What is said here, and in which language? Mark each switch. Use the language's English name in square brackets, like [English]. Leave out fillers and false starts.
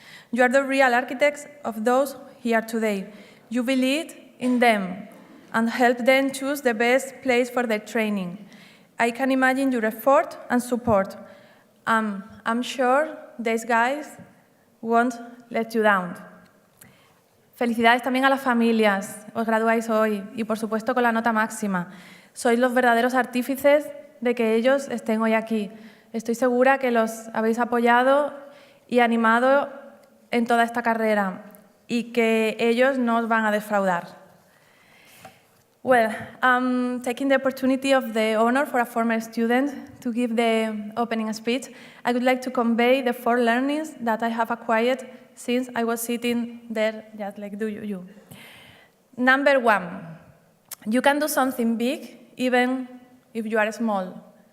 [English] You are the real architects of those here today. You believe in them and help them choose the best place for their training. I can imagine your effort and support. I'm sure these guys won't let you down. [Spanish] Felicidades también a las familias. Os graduáis hoy y, por supuesto, con la nota máxima. Sois los verdaderos artífices de que ellos estén hoy aquí. Estoy segura que los habéis apoyado y animado en toda esta carrera y que ellos no os van a defraudar. [English] Well, taking the opportunity of the honor for a former student to give the opening speech, I would like to convey the 4 learnings that I have acquired since I was sitting there just like you. Number 1, you can do something big even if you are small.